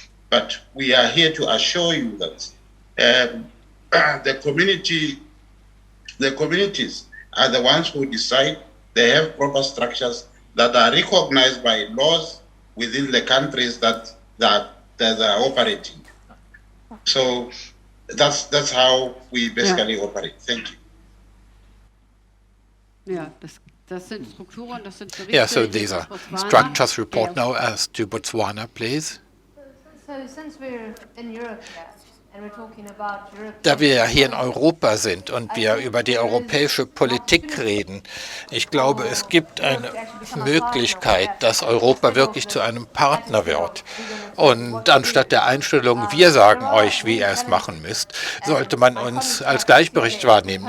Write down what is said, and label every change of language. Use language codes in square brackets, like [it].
[en] But we are here to assure you that the communities are the ones who decide. They have proper structures that are recognized by laws within the countries that are operating. So that's how we basically operate. Thank you. [de] Yeah, das sind Strukturen, das sind Berichte. [en] Yeah, so these are structures. Report now as to Botswana, please. So since we're in Europe, and we're talking about Europe. [de] Da wir ja hier in Europa sind und wir über die europäische Politik reden, ich glaube, es gibt eine Möglichkeit, dass Europa wirklich zu einem Partner wird. Und anstatt der Einstellung, wir sagen euch, wie ihr es machen müsst, sollte man uns als gleichberechtigt wahrnehmen.